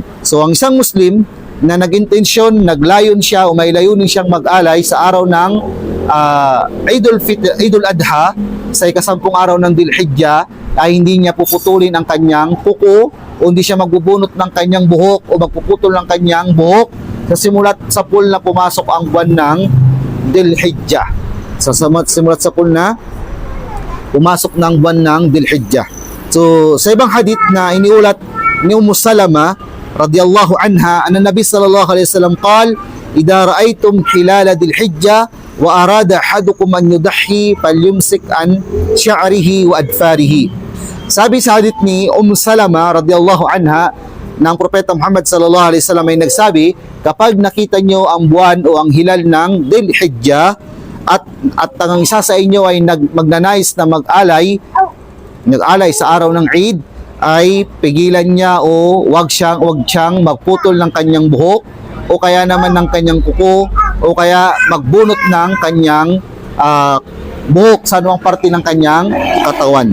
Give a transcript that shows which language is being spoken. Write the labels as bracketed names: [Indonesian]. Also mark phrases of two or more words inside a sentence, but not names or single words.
[Filipino] So ang isang Muslim na nag-intensyon, naglayon siya o may layunin siyang mag-alay sa araw ng Eidul Adha sa ika-10 araw ng Dhul-Hijjah, ay hindi niya puputulin ang kanyang kuko o hindi siya magbubunot ng kanyang buhok o magpuputol ng kanyang buhok sa simulat sa pool na pumasok ang buwan ng Dhul-Hijjah. Simulat sa pool na pumasok ng buwan ng Dhul-Hijjah. So sa ibang hadith na iniulat ni Salama [Arabic] رضي الله عنها، أن النبي صلى الله عليه وسلم قال، إذا رأيتم هلال ذي الحجة وأراد أحدكم أن يضحي فليمسك عن شعره وأظفاره. [Filipino] Sabi sa hadith ni Salama [Arabic] رضي الله عنها, [Filipino] ng propeta Muhammad [Arabic] صلى الله عليه وسلم [Filipino] ay nagsabi, kapag nakita nyo ang buwan o ang hilal ng Dhul-Hijjah at ang isa sa inyo ay magnanais na mag-alay sa araw ng Eid, ay pigilan niya o wag siyang magputol ng kanyang buhok o kaya naman ng kanyang kuko o kaya magbunot ng kanyang buhok sa anumang parte ng kanyang katawan.